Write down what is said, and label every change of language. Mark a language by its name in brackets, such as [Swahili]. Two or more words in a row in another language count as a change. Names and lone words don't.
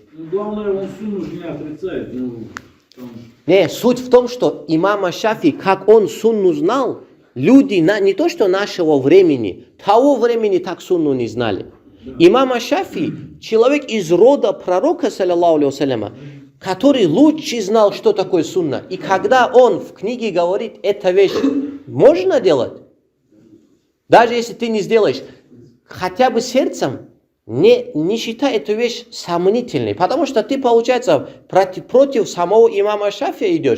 [Russian] Главное, он сунну не отрицает. Не, суть в том, что имам Шафии, как он сунну знал, люди не то что нашего времени, того времени так сунну не знали. Имам Шафии, человек из рода пророка, [Arabic] صلى الله عليه وسلم, [Russian] который лучше знал, что такое сунна. И когда он в книге говорит, эта вещь можно делать, даже если ты не сделаешь, хотя бы сердцем, не считай эту вещь сомнительной. Потому что ты, получается, против самого имама Шафия идешь.